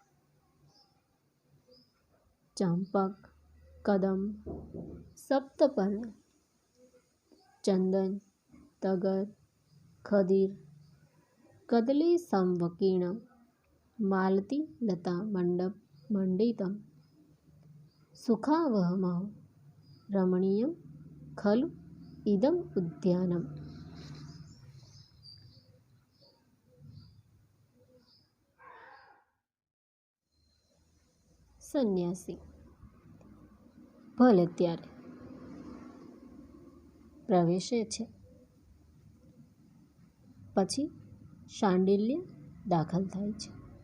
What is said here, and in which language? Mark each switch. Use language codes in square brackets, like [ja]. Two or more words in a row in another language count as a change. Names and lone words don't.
[sa] चंपक, कदम्ब, सप्तपर्ण, चंदन, तगर, खदीर, कदली संवकीर्ण, मालती लता मंडप मंडितम सुखावहमः रमणीयं खलु इदम उद्यानम। [gu] સંન્યાસી. ભલે ત્યારે પ્રવેશે છે. પછી શાંડિલ્ય દાખલ થાય છે.